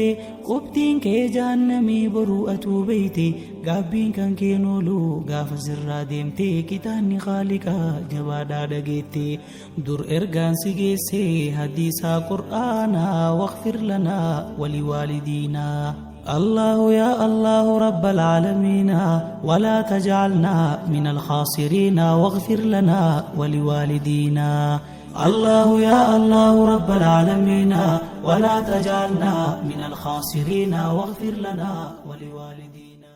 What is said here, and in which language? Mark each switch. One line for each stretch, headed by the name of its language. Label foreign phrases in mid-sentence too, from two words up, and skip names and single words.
Oromo: qubtiin kee jahannamii boruu atuu beeyte gaabbiin kan keen oolu gaafa sirraa deemte kitaanni Khaaliqaa jabaadhaa dhageette dur ergaan si geesse hadiisaa qur'aanaa
Arabic: واغفر لنا ولوالدينا الله يا الله رب العالمين ولا تجعلنا من الخاسرين واغفر لنا ولوالدينا الله يا الله رب العالمين ولا تجعلنا من الخاسرين واغفر لنا ولوالدينا